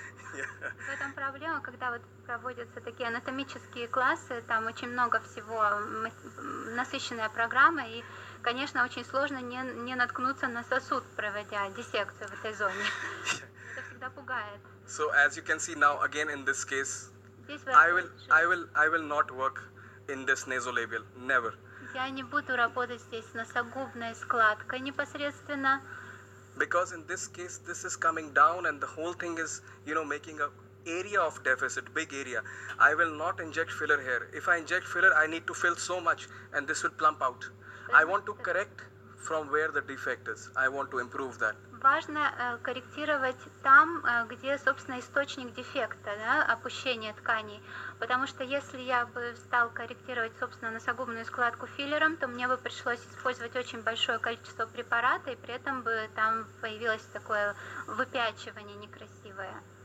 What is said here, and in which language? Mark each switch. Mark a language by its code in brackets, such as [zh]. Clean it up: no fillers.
[ru] В этом проблема, когда вот проводятся такие анатомические классы, там очень много всего, насыщенная программа, и, конечно, очень сложно не наткнуться на сосуд, проводя диссекцию в этой зоне. Это всегда пугает. [en] So as you can see now, again in this case, I will not work in this nasolabial, never. [ru] Я не буду работать здесь с носогубной складкой непосредственно. [en] Because in this case, this is coming down and the whole thing is, making a area of deficit, big area. I will not inject filler here. If I inject filler, I need to fill so much and this will plump out. I want to correct from where the defect is. I want to improve that. [ru] Важно корректировать там, где, собственно, источник дефекта, опущение тканей. Потому что если я бы стал корректировать, собственно, носогубную складку филлером, то мне бы пришлось использовать очень большое количество препарата, и при этом бы там появилось такое выпячивание некрасивое.